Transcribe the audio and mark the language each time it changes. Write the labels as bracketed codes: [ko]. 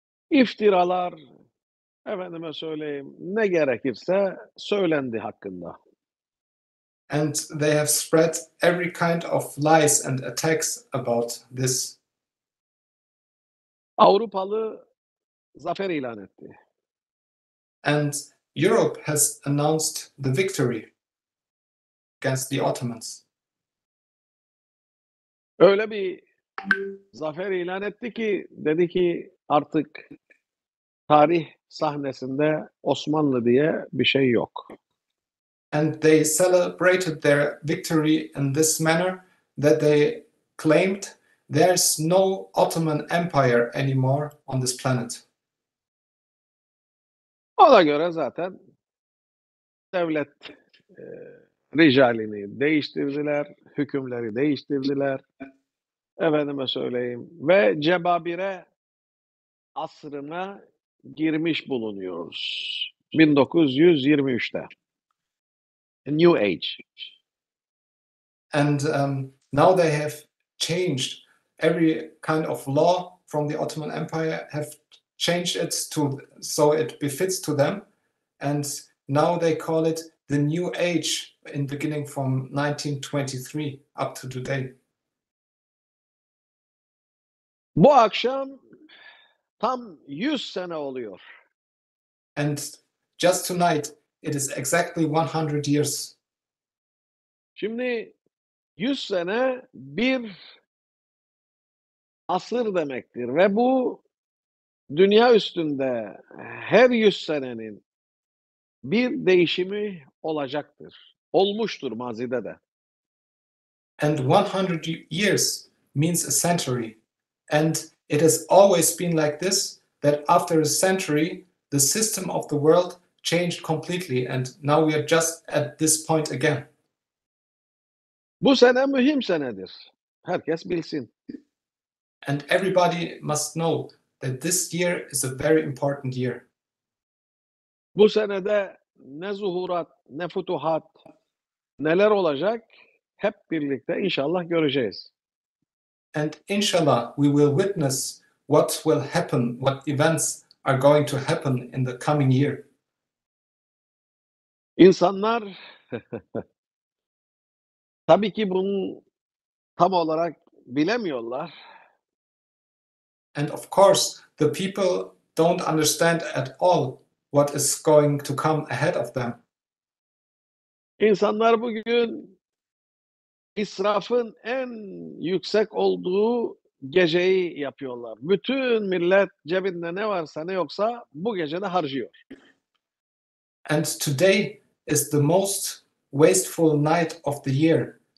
[tr] İftiralar, efendime söyleyeyim, ne gerekirse söylendi hakkında. [en] And they have spread every kind of lies and attacks about this. [tr] Avrupalı zafer ilan etti. [en] And Europe has announced the victory against the Ottomans. [tr] Öyle bir zafer ilan etti ki dedi ki artık tarih sahnesinde Osmanlı diye bir şey yok. [en] And they celebrated their victory in this manner that they claimed there's no Ottoman Empire anymore on this planet. [tr] Ona göre zaten devlet ricalini değiştirdiler, hükümleri değiştirdiler. Efendime söyleyeyim ve cebabire asrına girmiş bulunuyoruz. 1923'te. [en] A New Age. And now they have changed every kind of law from the Ottoman Empire, have changed it to so it befits to them. And now they call it the New Age in beginning from 1923 up to today. [tr] Bu akşam tam 100 sene oluyor. [en] And just tonight, it is exactly 100 years. [tr] Şimdi 100 sene bir asır demektir ve bu dünya üstünde her 100 senenin bir değişimi olacaktır. Olmuştur mazide de. [en] And 100 years means a century. And it has always been like this, that after a century, the system of the world changed completely. And now we are just at this point again. [tr] Bu sene mühim senedir. Herkes bilsin. [en] And everybody must know that this year is a very important year. [tr] Bu senede ne zuhurat, ne futuhat, neler olacak hep birlikte inşallah göreceğiz. [en] And inshallah, we will witness what will happen, what events are going to happen in the coming year. [tr] İnsanlar tabii ki bunu tam olarak bilemiyorlar. [en] And of course, the people don't understand at all what is going to come ahead of them. [tr] İnsanlar bugün israfın en yüksek olduğu geceyi yapıyorlar. Bütün millet cebinde ne varsa ne yoksa bu gecede harcıyor. [en] And today is the most wasteful night of the year.